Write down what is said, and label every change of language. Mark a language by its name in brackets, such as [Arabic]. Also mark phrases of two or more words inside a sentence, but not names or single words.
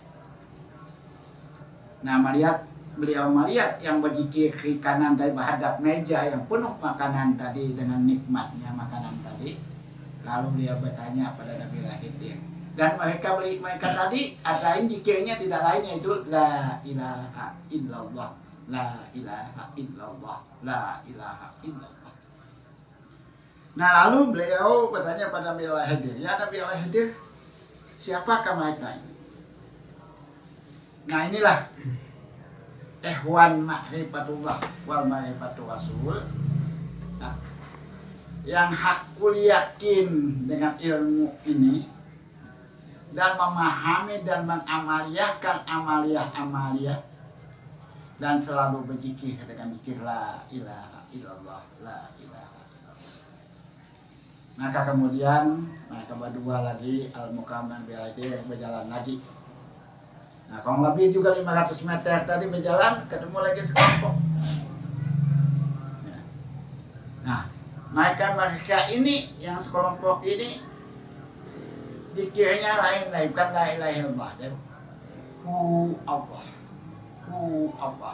[Indonesian] Nah, beliau melihat yang berzikir kiri kanan dari menghadap meja yang penuh makanan tadi dengan nikmatnya makanan tadi. Lalu beliau bertanya pada Nabi Al-Khidir. Dan mereka tadi adain zikirnya tidak lain yaitu [Arabic] لا إله إلا الله, لا إله إلا الله, لا إله إلا الله. [Indonesian] Nah, lalu beliau bertanya pada Nabi Al-Khidir, ya Nabi Al-Khidir, siapakah mereka ini? Nah, inilah [Arabic] إخوان معرفة الله والمعرفة الرسول. [Indonesian] Nah, yang hakul yakin dengan ilmu ini dan memahami dan mengamaliyahkan amaliyah dan selalu berzikir dengan zikir [Arabic] لا إله إلا الله, لا إله إلا الله. [Indonesian] Maka kemudian mereka berdua lagi Al-Mukarram dan Al-Khidir berjalan lagi. Nah, kurang lebih juga 500 meter tadi berjalan, ketemu lagi sekelompok. Nah, mereka ini yang sekelompok ini dikiranya lain-lain, bukan [Arabic] لا إله إلا الله, [Indonesian] Allah.